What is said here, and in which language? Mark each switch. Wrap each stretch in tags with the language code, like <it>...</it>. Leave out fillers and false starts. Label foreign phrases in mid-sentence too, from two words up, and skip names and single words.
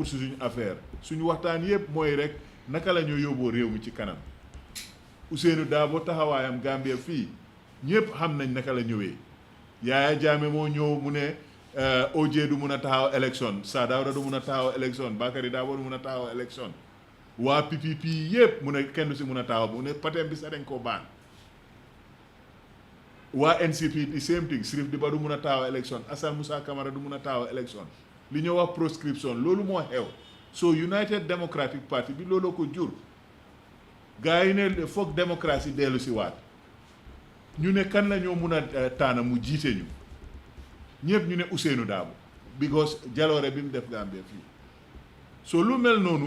<wo>si suñu affaire suñu waxtaan yëpp mooy rek naka la ñoo yóbboo réew mi ci kanam Ousseynou Dabo taxawaayam Gambia fii ñëpp xam nañ naka la ñëwee Yaya Jammeh moo ñëw mu ne OJ du mun a taxaw élection Saa Dawda du mun a taxaw élection Bakary Dabo du mun a taxaw élection waa PPP yëpp mu ne kenn du si mun a taxaw mu ne patem bi sax dañ koo baan waa NCP</wo> <en>the same thing</en> <wo>Sirif Diba du mun a taxaw élection Assane Moussa Camara du mun a taxaw élection li ñoo wax proscription loolu moo xew so United Democratic Party bi looloo ko jur gars yi ne foog démocratie dellu si waat ñu ne kan la ñoo mun a taana mu jiite ñu ñëpp ñu ne Ousseynou Dabo because jaloore bi mu def Gambia fii so lu mel noonu</wo>